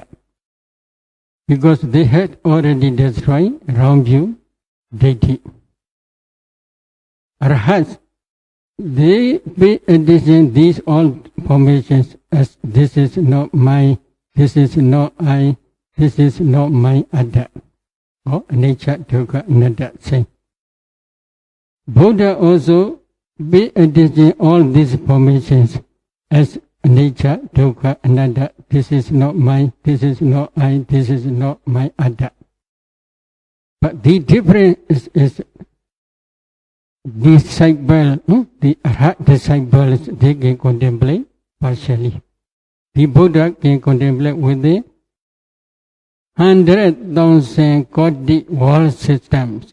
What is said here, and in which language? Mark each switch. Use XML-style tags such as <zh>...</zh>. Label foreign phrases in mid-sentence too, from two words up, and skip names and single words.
<en>Because they had already destroyed wrong view, deity. Arhats, they pay attention these all formations as this is not mine, this is not I, this is not my other. Or nature,</en> <pi>dukkha, anatta,</pi> <en>same. Buddha also pay attention all these formations as nature,</en> <pi>dukkha, anatta.</pi> <en>This is not mine, this is not I, this is not my other. But the difference is disciple, the Arhat disciples, they can contemplate partially. The Buddha can contemplate with the 100,000 Koti world systems.</en>